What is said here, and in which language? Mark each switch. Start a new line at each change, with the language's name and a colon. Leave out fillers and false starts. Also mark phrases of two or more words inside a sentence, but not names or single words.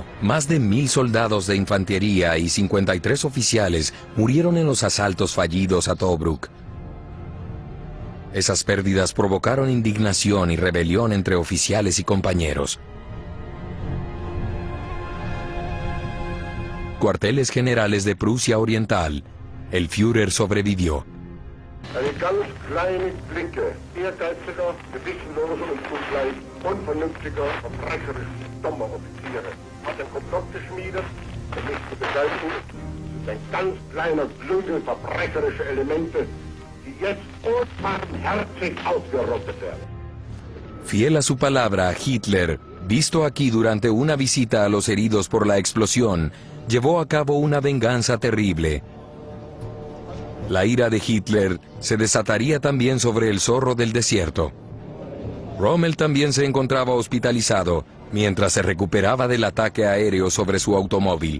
Spanish: Más de 1000 soldados de infantería y 53 oficiales murieron en los asaltos fallidos a Tobruk. Esas pérdidas provocaron indignación y rebelión entre oficiales y compañeros. Cuarteles generales de Prusia Oriental. El Führer sobrevivió.
German: Eine ganz kleine Clique ehrgeiziger, gewissenloser und zugleich unvernünftiger, verbrecherisch dummer Offiziere hat ein Komplott geschmiedet, um mich zu beseitigen. Es ist ein ganz kleiner Flügel verbrecherischer Elemente, die jetzt unbarmherzig ausgerottet werden.
Spanish: Fiel a su palabra, Hitler, visto aquí durante una visita a los heridos por la explosión, llevó a cabo una venganza terrible. La ira de Hitler se desataría también sobre el zorro del desierto. Rommel también se encontraba hospitalizado mientras se recuperaba del ataque aéreo sobre su automóvil.